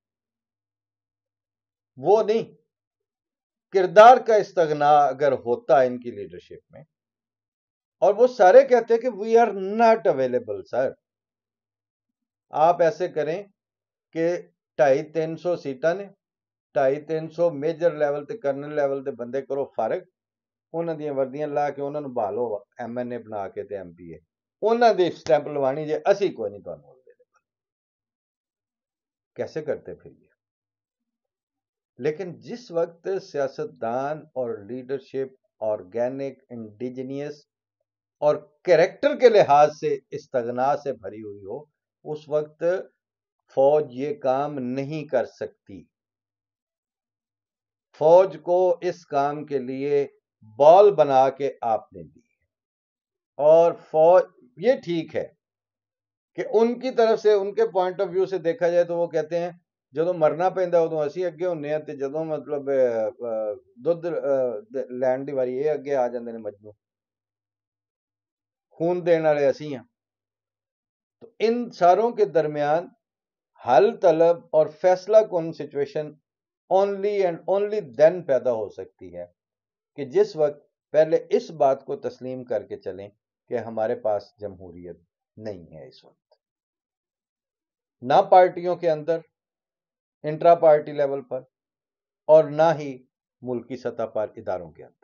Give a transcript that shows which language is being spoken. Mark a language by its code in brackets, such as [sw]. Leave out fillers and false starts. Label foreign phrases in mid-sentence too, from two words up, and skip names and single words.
[ur] وہ نہیں، کردار کا استغنا اگر ہوتا ان کی لیڈرشپ میں، اور وہ سارے کہتے کہ [en] we are not available sir, [ur] آپ ایسے کریں کہ 250-300 سیٹاں نے 250-300 [en] major level [ur] تے [en] colonel level [ur] تے بندے کرو فارغ، [pa] انہاں دیاں وردیاں لا کے انہاں نوں بھالو ایم این اے بنا کے تے ایم پی اے، انہاں دی سٹیمپ لوانی جے، اسی کوئی نہیں تانوں دے۔ [ur] کیسے کرتے پھر یہ؟ لیکن جس وقت سیاستدان اور لیڈرشپ [en] organic, indigenous [ur] اور کریکٹر کے لحاظ سے استغنا سے بھری ہوئی ہو، اس وقت فوج یہ کام نہیں کر سکتی۔ فوج کو اس کام کے لیے بال بنا کے آپ نے دی، اور فوج یہ ٹھیک ہے کہ ان کی طرف سے، ان کے [en] point of view [ur] سے دیکھا جائے تو وہ کہتے ہیں [pa] جدو مرنا پہندا ادو اسی اگے ہونے ہیں، تے جدو مطلب دودھ لین دی واری یہ اگے آ جاندے نے، مجنوں خون دین والے اسی ہیں۔ [ur] تو ان ساروں کے درمیان حل طلب اور فیصلہ کن سچویشن [en] only and only [ur] دین پیدا ہو سکتی ہے کہ جس وقت پہلے اس بات کو تسلیم کر کے چلیں کہ ہمارے پاس جمہوریت نہیں ہے اس وقت، نہ پارٹیوں کے اندر [en] intra party level [ur] پر، اور نہ ہی ملکی سطح پر اداروں کے اندر۔